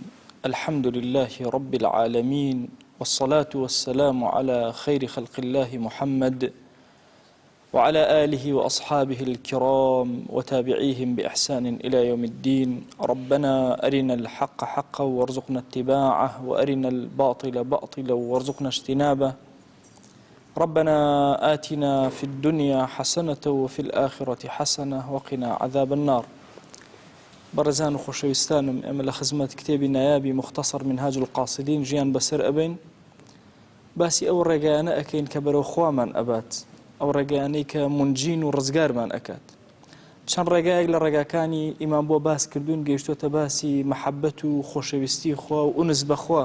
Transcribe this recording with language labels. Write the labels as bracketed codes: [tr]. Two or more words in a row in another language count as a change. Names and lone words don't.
[ar] الحمد لله رب العالمين، والصلاة والسلام على خير خلق الله محمد وعلى آله وأصحابه الكرام وتابعيهم بإحسان إلى يوم الدين. ربنا أرنا الحق حقا وارزقنا اتباعه، وأرنا الباطل باطلا وارزقنا اجتنابه. ربنا آتنا في الدنيا حسنة وفي الآخرة حسنة وقنا عذاب النار. [ckb] برزان وخوشويستانم ئێمە لە خزمەت کتێبی نایابی مختصر منهاج القاصدين ژیان بەسەر ئەبین، باسی ئەو ڕێگایانە ئەکەین کە بەرەو خوامان ئەبات، ئەو ڕێگایانەی کە منجین و ڕزگارمان ئەکات. چەند ڕێگایەک لە ڕێگاکانی ئیمان بۆ باس کردوون، گەیشتوتە باسی مەحەبەت و خۆشەویستی خوا و ئونس بەخوا.